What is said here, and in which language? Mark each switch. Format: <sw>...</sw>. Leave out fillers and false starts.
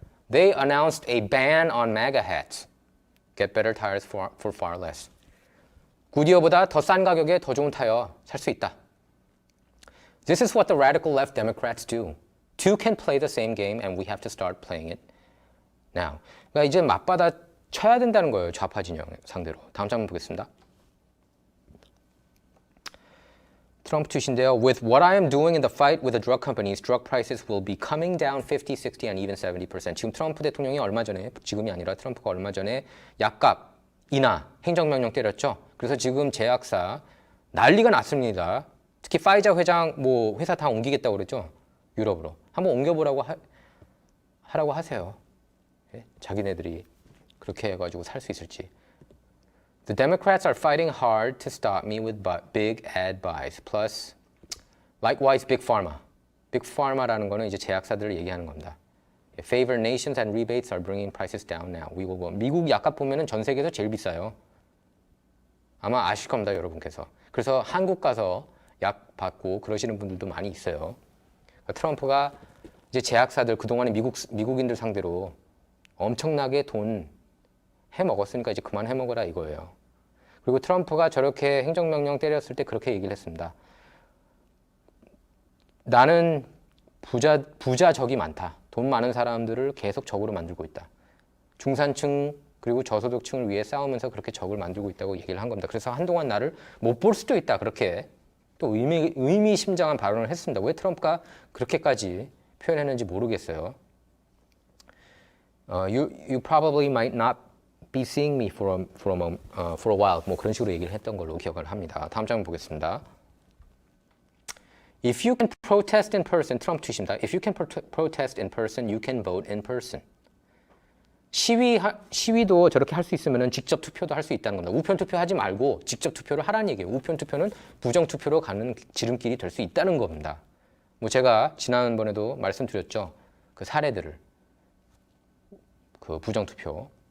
<en>They announced a ban on MAGA hats. Get better tires for far less.</en> <ko>굿이어보다 더 싼 가격에 더 좋은 타이어 살 수 있다.</ko> <en>This is what the radical left Democrats do. Two can play the same game and we have to start playing it now.</en> <ko>그러니까 이제 맞받아 쳐야 된다는 거예요. 좌파 진영 상대로. 다음 장면 보겠습니다. 트럼프 트윗인데요.</ko> <en>With what I am doing in the fight with the drug companies, drug prices will be coming down 50, 60, and even 70%.</en> <ko>지금 트럼프 대통령이 얼마 전에, 지금이 아니라 트럼프가 얼마 전에 약값 인하 행정명령 때렸죠. 그래서 지금 제약사 난리가 났습니다. 특히 파이자 회장 뭐 회사 다 옮기겠다고 그랬죠. 유럽으로. 한번 옮겨보라고 하라고 하세요. 예? 자기네들이 그렇게 해가지고 살 수 있을지.</ko> <en>The Democrats are fighting hard to stop me with big ad buys. Plus, likewise, big pharma.</en> <ko>Big pharma라는 거는 이제 제약사들을 얘기하는 겁니다.</ko> <en>Favored nations and rebates are bringing prices down now. We will go.</en> <ko>미국 약값 보면은 전 세계에서 제일 비싸요. 아마 아실 겁니다, 여러분께서. 그래서 한국 가서 약 받고 그러시는 분들도 많이 있어요. 트럼프가 이제 제약사들 그동안에 미국인들 상대로 엄청나게 돈 해먹었으니까 이제 그만 해먹어라 이거예요. 그리고 트럼프가 저렇게 행정명령 때렸을 때 그렇게 얘기를 했습니다. 나는 부자 적이 많다. 돈 많은 사람들을 계속 적으로 만들고 있다. 중산층 그리고 저소득층을 위해 싸우면서 그렇게 적을 만들고 있다고 얘기를 한 겁니다. 그래서 한동안 나를 못 볼 수도 있다. 그렇게 또 의미심장한 발언을 했습니다. 왜 트럼프가 그렇게까지 표현했는지 모르겠어요.</ko> <en>You probably might not be seeing me for a while.</en> <ko>뭐 그런 식으로 얘기를 했던 걸로 기억을 합니다. 다음 장면 보겠습니다.</ko> <en>If you can protest in person,</en> <ko>트럼프 트윗입니다.</ko> <en>If you can protest in person, you can vote in person.</en> <ko>시위도 저렇게 할 수 있으면 직접 투표도 할 수 있다는 겁니다. 우편 투표하지 말고 직접 투표를 하라는 얘기예요. 우편 투표는 부정 투표로 가는 지름길이 될 수 있다는 겁니다. 뭐 제가 지난번에도 말씀드렸죠. 그 사례들을 그 부정 투표.</ko>